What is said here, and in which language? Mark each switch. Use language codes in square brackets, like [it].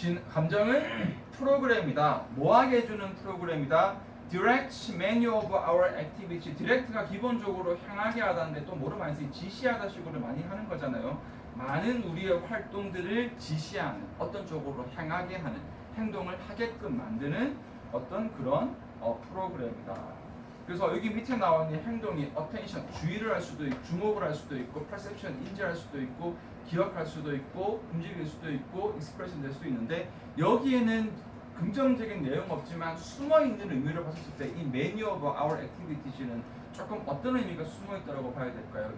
[ko] 감정은 프로그램이다. 뭐하게 해주는 프로그램이다. [en] Direct many of our activity. [ko] Direct가 기본적으로 향하게 하다는데 또 뭐로 많이 쓰지? 지시하다 식으로 많이 하는 거잖아요. 많은 우리의 활동들을 지시하는, 어떤 쪽으로 향하게 하는, 행동을 하게끔 만드는 어떤 그런 프로그램이다. 그래서 여기 밑에 나와 있는 행동이 attention, 주의를 할 수도 있고, 주목을 할 수도 있고, perception, 인지할 수도 있고, 기억할 수도 있고, 움직일 수도 있고, expression 될 수도 있는데 여기에는 긍정적인 내용 없지만 숨어 있는 의미로 봤을 때 이 [en] many of our activities [ko] 는 조금 어떤 의미가 숨어 있다고 봐야 될까요?